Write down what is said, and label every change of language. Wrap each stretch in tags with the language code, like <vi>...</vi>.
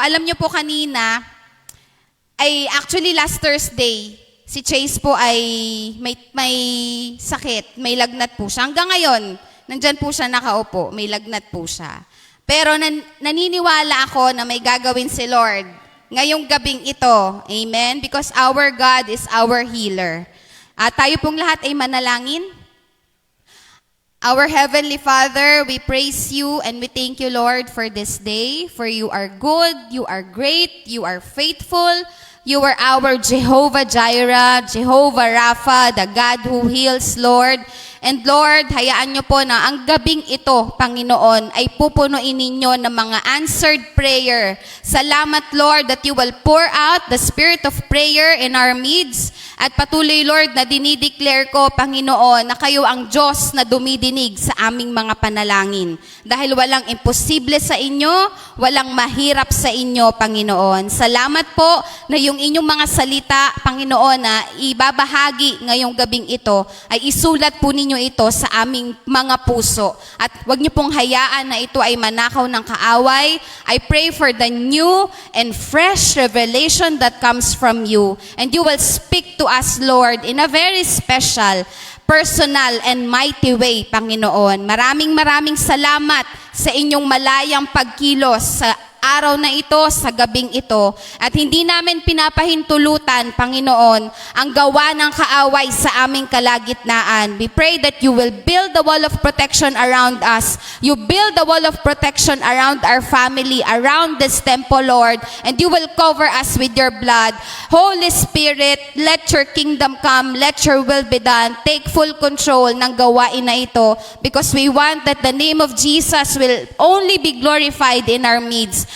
<tl>Alam niyo po kanina, ay</tl> <en>actually last Thursday,</en> <tl>si Chase po ay may sakit, may lagnat po siya. Hanggang ngayon, nandyan po siya nakaupo, may lagnat po siya. Pero naniniwala ako na may gagawin si Lord ngayong gabing ito. Amen?</tl> <en>Because our God is our healer.</en> <tl>At tayo pong lahat ay manalangin.</tl> <en>Our Heavenly Father, we praise you and we thank you, Lord, for this day. For you are good, you are great, you are faithful. You are our Jehovah Jireh, Jehovah Rapha, the God who heals, Lord. And Lord,</en> <tl>hayaan niyo po na ang gabing ito, Panginoon, ay pupunuin ninyo ng mga</tl> <en>answered prayer.</en> <tl>Salamat,</tl> <en>Lord, that you will pour out the spirit of prayer in our midst.</en> <tl>At patuloy, Lord, na dinideclare ko, Panginoon, na kayo ang Diyos na dumidinig sa aming mga panalangin. Dahil walang imposible sa inyo, walang mahirap sa inyo, Panginoon. Salamat po na yung inyong mga salita, Panginoon, na ibabahagi ngayong gabing ito, ay isulat po ninyo ito sa aming mga puso. At huwag niyo pong hayaan na ito ay manakaw ng kaaway.</tl> <en>I pray for the new and fresh revelation that comes from you. And you will speak to us, Lord, in a very special, personal, and mighty way, Panginoon.</en> <tl>Maraming salamat sa inyong malayang pagkilos sa araw na ito, sa gabing ito. At hindi namin pinapahintulutan, Panginoon, ang gawa ng kaaway sa aming kalagitnaan.</tl> <en>We pray that you will build the wall of protection around us. You build the wall of protection around our family, around this temple, Lord, and you will cover us with your blood. Holy Spirit, let your kingdom come, let your will be done. Take full control</en> <tl>ng gawain na ito</tl> <en>because we want that the name of Jesus will only be glorified in our midst.</en>